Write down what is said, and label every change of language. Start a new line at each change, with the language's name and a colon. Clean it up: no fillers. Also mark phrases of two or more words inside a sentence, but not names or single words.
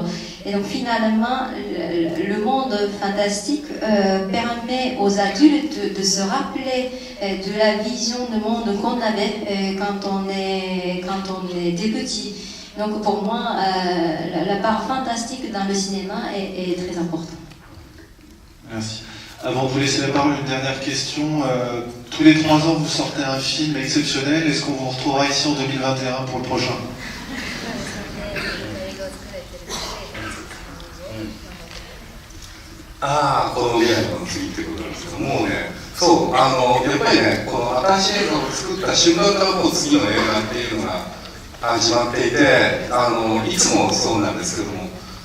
French: Et donc finalement, le monde fantastique permet aux adultes de se rappeler de la vision du monde qu'on avait quand on était petit. Donc pour moi, la part fantastique dans le cinéma est très importante. Merci. Avant de vous laisser la parole, une dernière question. Tous les 3 ans, vous sortez un film exceptionnel. Est-ce qu'on vous retrouvera ici en 2021 pour le prochain?
Japanese: ああ、この未来の次ってことなんですけど、もうね、そう、やっぱりね、この新しい映画を作った瞬間からもう次の映画っていうのが始まっていて、いつもそうなんですけども、